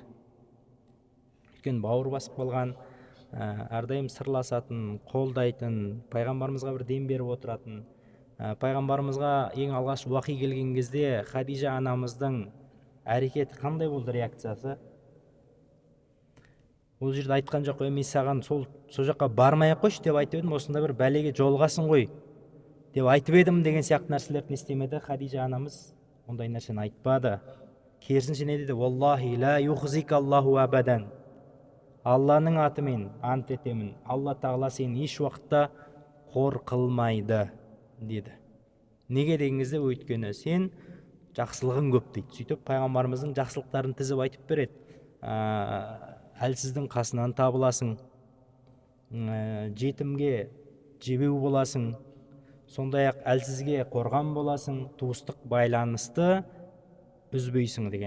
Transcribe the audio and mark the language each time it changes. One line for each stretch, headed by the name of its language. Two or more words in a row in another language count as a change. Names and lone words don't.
Kazakh: Өйткені бауыр басып қалған, әрдайым сырласатын, қолдайтын, пайғамбарымызға бір дем беріп отыратын, пайғамбарымызға ең алғаш уахи келген кезде Хадижа анамыздың әрекеті қандай болды, реакциясы? Ол жерде айтқан жоқ, мен саған сол жаққа бармай ақ қойшы деп айтып едім, осында бір бәлеге жолығасың ғой деп айтып едім деген сияқты нәрселерді не істемеді Хадижа анамыз, ондай нәрсені айтпады. Керісінше не деді?
Arabic: والله لا يخزيك الله أبدا.
Kazakh: Алланың атымен ант етемін, Алла тағала сені еш уақытта қор қылмайды деді. Неге деген кезде, өйткені сен жақсылығың көп дейді. Сөйтіп пайғамбарымыздың жақсылықтарын тізіп айтып береді. Әлсіздің қасынан табыласың, жетімге жебеу боласың, сондай ақ әлсізге қорған боласың, туыстық байланысты үзбейсің деген.